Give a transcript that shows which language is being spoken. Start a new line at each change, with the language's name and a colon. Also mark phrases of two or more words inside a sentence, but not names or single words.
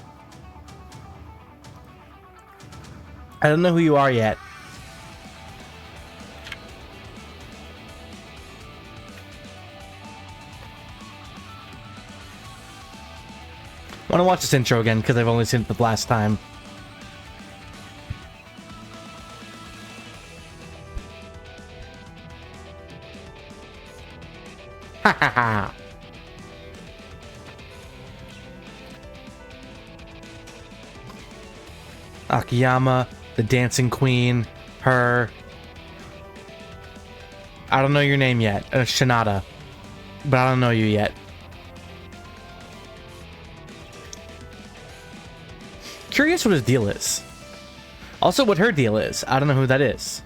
English: I don't know who you are yet. I want to watch this intro again because I've only seen it the last time. Ha ha ha. Akiyama, the dancing queen, her. I don't know your name yet. Shinada. But I don't know you yet. Curious what his deal is. Also what her deal is. I don't know who that is.